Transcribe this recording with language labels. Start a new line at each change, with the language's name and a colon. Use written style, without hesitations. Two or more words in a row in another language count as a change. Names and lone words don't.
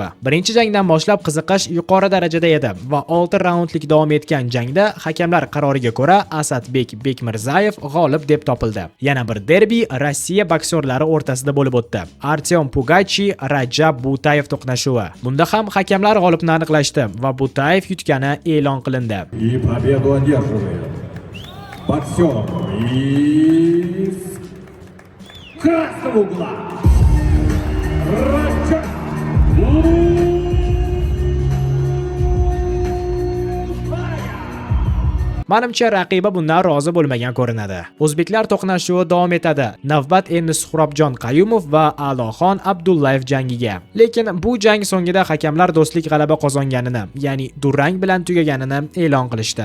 Uzbek: Birinchi jangdan boshlab qiziqish yuqori darajada edi va 6 raundlik davom etgan jangda hakamlar qaroriga ko'ra Asadbek Bekmirzayev g'olib deb topildi. Yana bir derbi Rossiya boksyorlari o'rtasida bo'lib o'tdi. Artyom Pugachi Rajab Butayev to'qnashuvi. Bunda ham hakamlar g'olibni aniqlashdi va Butayev yutgani e'lon qilindi.
Russian: И победу одерживает боксер из красного угла Раджаб
Uzbek: Menimcha raqiba bundan rozi bo'lmagan ko'rinadi. O'zbeklar to'qnashuvi davom etadi. Navbat endi Suhrobjon Qayumov va A'loxon Abdullayev jangiga. Lekin bu jang so'ngida hakamlar do'stlik g'alaba qozonganini, ya'ni durang bilan tugaganini e'lon qilishdi.